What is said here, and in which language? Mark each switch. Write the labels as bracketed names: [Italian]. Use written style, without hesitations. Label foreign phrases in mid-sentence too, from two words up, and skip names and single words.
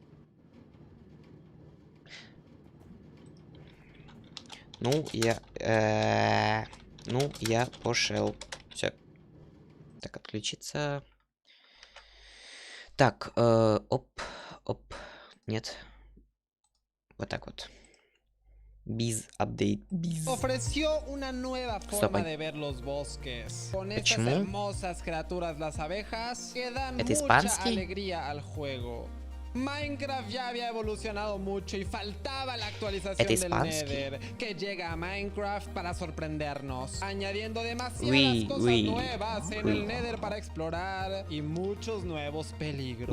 [Russian] Я пошел. Все. Так, отключиться. Так, оп. Нет. Вот так вот. Biz update. Biz. [Spanish] Ofreció una nueva forma de ver los bosques. Con estas hermosas criaturas, las abejas, que dan mucha alegría al juego. Minecraft ya había evolucionado mucho y faltaba la actualización del Nether, que llega a Minecraft para sorprendernos, añadiendo demasiadas cosas nuevas en el Nether para explorar y muchos nuevos peligros.